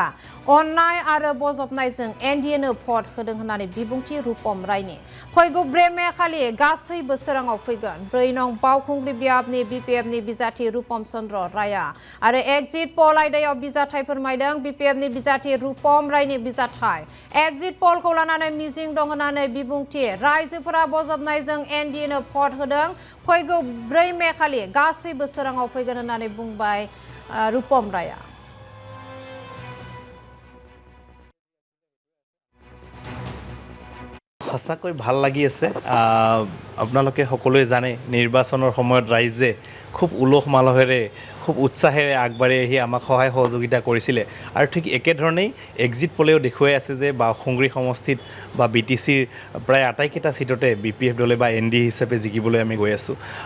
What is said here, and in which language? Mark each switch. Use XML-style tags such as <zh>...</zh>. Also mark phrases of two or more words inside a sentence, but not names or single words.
<brx>अननाय आरो बजबनायजों एनडीएनो भट होदों होननानै बिबुंथि रुपम रायनि फैगौ 3 मे खालि गासै बोसोराव फैगोन 4 नं बावखुंग्रि बियाबनि बीपीएफनि बिजाथि रुपम चन्द्र राया आरो</brx> <en>exit poll</en> <brx>आयदायाव बिजाथाय फोरमायदों बीपीएफनि बिजाथि रुपम रायनि बिजाथाय</brx> <en>exit poll-खौ</en> <brx>लानानै मिजिं दं होननानै बिबुंथि रायजोफोरा बजबनायजों एनडीएनो भट होदों फैगौ 4 मे खालि गासै बोसोराव फैगोन होननानै बुंबाय रुपम राया</brx> <as>সঁচাকৈ ভাল লাগি আছে আপোনালোকে সকলোৱে জানে নিৰ্বাচনৰ সময়ত ৰাইজে খুব উলহ মালহেৰে খুব উৎসাহেৰে আগবাঢ়ি আহি আমাক সহায় সহযোগিতা কৰিছিলে আৰু ঠিক একেধৰণেই</as> <en>exit poll-ও</en> <as>দেখুৱাই আছে যে বাওখুংগ্ৰি সমষ্টিত বা বিটিচিৰ প্ৰায় আটাইকেইটা সিটতে বিপিএফ দলে বা এনডি হিচাপে জিকিবলৈ আমি গৈ আছোঁ</as>